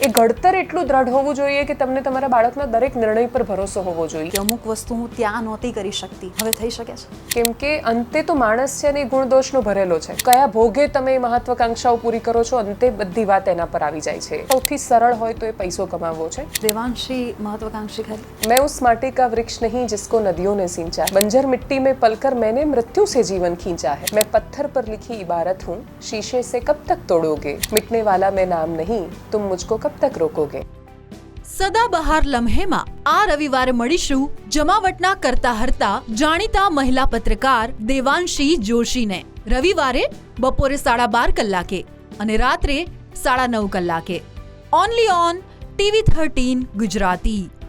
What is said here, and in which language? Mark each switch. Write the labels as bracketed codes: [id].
[gu] એ ઘડતર એટલું દ્રઢ હોવું જોઈએ કે તમને તમારા બાળકના દરેક નિર્ણય પર ભરોસો હોવો જોઈએ. કે અમુક વસ્તુ હું ત્યાં નહોતી કરી શકતી, હવે થઈ શકે છે. કેમ કે અંતે તો માણસ છે ને ગુણદોષનો ભરેલો છે. કયા ભોગે તમે મહત્વાકાંક્ષાઓ પૂરી કરો છો, અંતે બધી વાત એના પર આવી જાય છે. સૌથી સરળ હોય તો એ પૈસો કમાવવો છે. દેવાંશી महत्वाकांक्षी खरी? [hi] मैं उस माटी का वृक्ष नहीं जिसको नदियों ने सींचा, बंजर मिट्टी में पलकर मैंने मृत्यु से जीवन खींचा है, मैं पत्थर पर लिखी इबारत हूँ, शीशे से कब तक तोड़ोगे, मिटने वाला मैं नाम नहीं, तुम मुझको कब तक रोकोगे. [gu] સદાબહાર લમ્હેમાં આ રવિવારે મળીશું જમાવટના કરતા હરતા જાણીતા મહિલા પત્રકાર દેવાંશી જોશીને. રવિવારે બપોરે 12:30 કલાકે અને રાત્રે 9:30 કલાકે. [en] only on [gu] TV13 Gujarati.